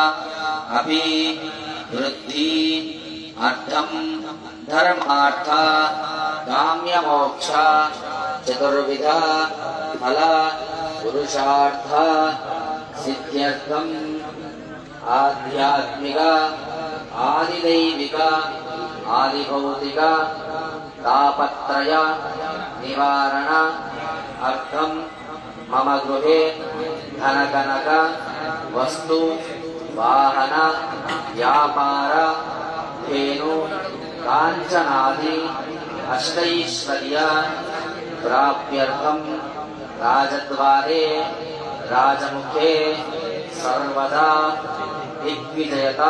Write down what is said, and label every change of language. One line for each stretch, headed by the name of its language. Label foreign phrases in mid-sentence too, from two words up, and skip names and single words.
Sanskrit: अभिवृद्धि अर्थं धर्मार्थ काम्यमोक्ष चतुर्विध फल पुरुषार्थ सिद्ध्यर्थं आध्यात्मिक आदिदैविक आदिभौतिक तापत्रय निवारण अर्थम मम गृहे धनकनक वस्तु वाहन व्यापार धेनु कांचनादि अष्टैश्वर्य प्राप्त्यर्थम राजद्वारे राजमुखे सर्वदा दिग्विजयता